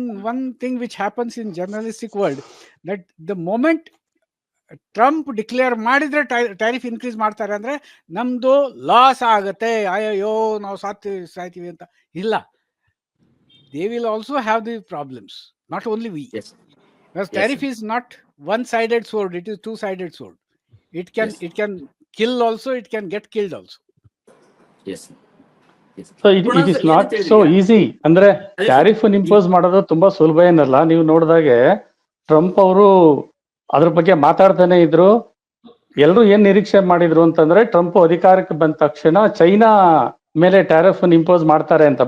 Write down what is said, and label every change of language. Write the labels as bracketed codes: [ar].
[en] One thing which happens in journalistic world, that the moment [kn] Trump declare ಮಾಡಿದ್ರೆ tariff increase ಮಾಡ್ತಾರೆ ಅಂದ್ರೆ ನಮ್ದು loss ಆಗತ್ತೆ, ಅಯ್ಯೋ ನಾವು ಸಾಯ್ತೀವಿ ಅಂತ ಇಲ್ಲ. [en] They will also have the problems, not only we. Tariff is not one-sided sword, it is two-sided sword. It can kill also, it can get killed also. So it is not so easy. [kn] ಅಂದ್ರೆ tariff impose ಮಾಡೋದು ತುಂಬಾ ಸುಲಭ ಏನಲ್ಲ. ನೀವು ನೋಡಿದಾಗೆ Trump ಅವರು ಅದ್ರ ಬಗ್ಗೆ ಮಾತಾಡ್ತಾನೆ ಇದ್ರು. ಎಲ್ಲರೂ ಏನ್ ನಿರೀಕ್ಷೆ ಮಾಡಿದ್ರು ಅಂತಂದ್ರೆ ಟ್ರಂಪ್ ಅಧಿಕಾರಕ್ಕೆ ಬಂದ ತಕ್ಷಣ ಚೈನಾ ಮೇಲೆ ಟ್ಯಾರಿಫ್ ಇಂಪೋಸ್ ಮಾಡ್ತಾರೆ ಅಂತ.